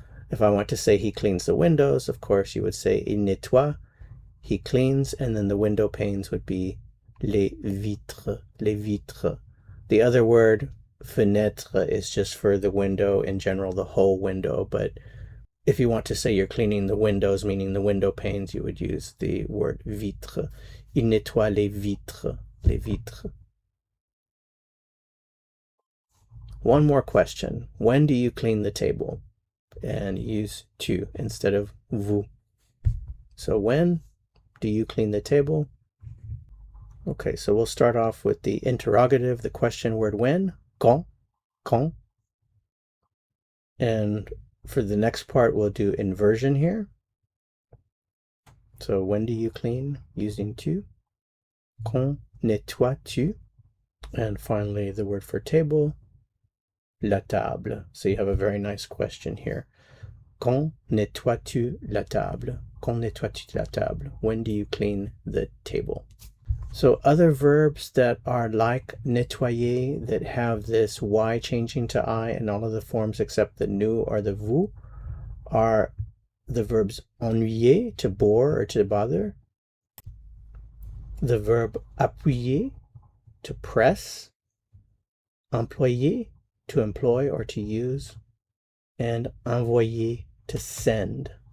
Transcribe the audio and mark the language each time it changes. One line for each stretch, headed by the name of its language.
English: If I want to say he cleans the windows, of course, you would say
French: il nettoie,
English: he cleans, and then the window panes would be
French: les vitres, les vitres.
English: The other word, fenêtre, is just for the window in general, the whole window, but if you want to say you're cleaning the windows, meaning the window panes, you would use the word vitre.
French: Il nettoie les vitres, les vitres.
English: One more question. When do you clean the table? And use tu instead of vous. So when do you clean the table? Okay, so we'll start off with the interrogative, the question word when,
French: quand, quand.
English: And for the next part, we'll do inversion here. So when do you clean? Using tu.
French: Quand nettoies-tu?
English: And finally, the word for table,
French: la table.
English: So you have a very nice question here.
French: Quand nettoies-tu la table? Quand nettoies-tu la table?
English: When do you clean the table? So other verbs that are like nettoyer, that have this y changing to I in all of the forms except the nu or the vous, are the verbs ennuyer, to bore or to bother, the verb appuyer, to press, employer, to employ or to use, and envoyer, to send.